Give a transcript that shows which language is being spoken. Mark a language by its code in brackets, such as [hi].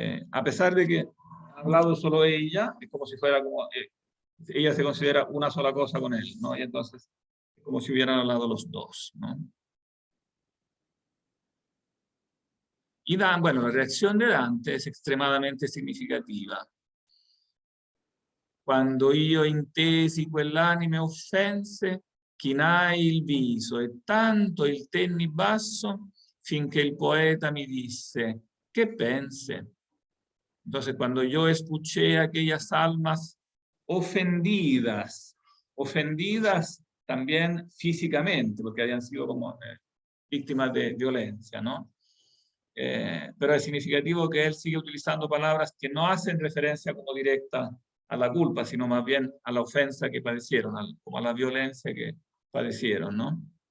[es] A pesar de que ha hablado solo ella, es como si fuera como, ella se considera una sola cosa con él, ¿no? Y entonces, como si hubieran hablado los dos, ¿no? Y bueno, la reacción de Dante es extremadamente significativa. [it] Quando io intesi quell'anime offense, chinai il viso e tanto il tenni basso finché il poeta mi disse, ¿qué pense? [es] Entonces, cuando yo escuché aquellas almas ofendidas, ofendidas también físicamente, porque habían sido como víctimas de violencia, ¿no? Pero es significativo que él sigue utilizando palabras que no hacen referencia como directa a la culpa, sino más bien a la ofensa que padecieron, como a la violencia que padecieron, ¿no?